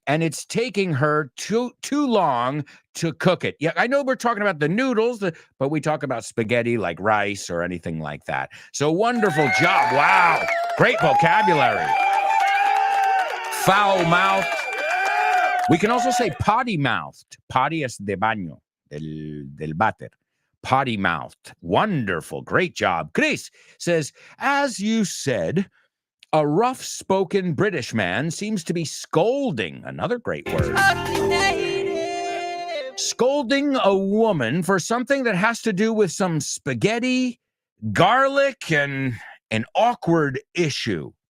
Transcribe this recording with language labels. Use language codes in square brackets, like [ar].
[en] And it's taking her too long to cook it. Yeah, I know we're talking about the noodles, but we talk about spaghetti like rice or anything like that. So wonderful job. Wow. Great vocabulary. Foul-mouthed. We can also say potty-mouthed. [es] Potty es de baño, del váter. [en] Potty-mouthed. Wonderful. Great job. Chris says, as you said, a rough-spoken British man seems to be scolding. Another great word. Scolding a woman for something that has to do with some spaghetti, garlic, and an awkward issue.